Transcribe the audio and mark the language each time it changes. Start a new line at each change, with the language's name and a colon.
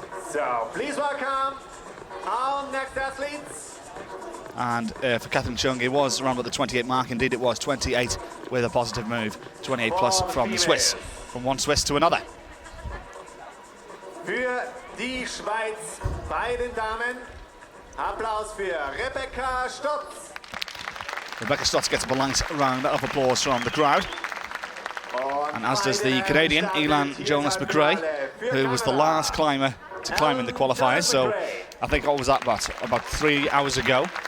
English: So please welcome our next athletes. And for Catherine Chung, it was around about the 28 mark. Indeed, it was 28 with a positive move. 28 plus from the Swiss, from one Swiss to another.
German: Für die Schweiz, bei den Damen, Applaus für Rebecca Stotz.
English: Rebecca Stotz gets a balanced round of applause from the crowd. And as does the Canadian, Elan Jonas-McRae, who was the last climber to climb in the qualifiers. So I think what was that about 3 hours ago.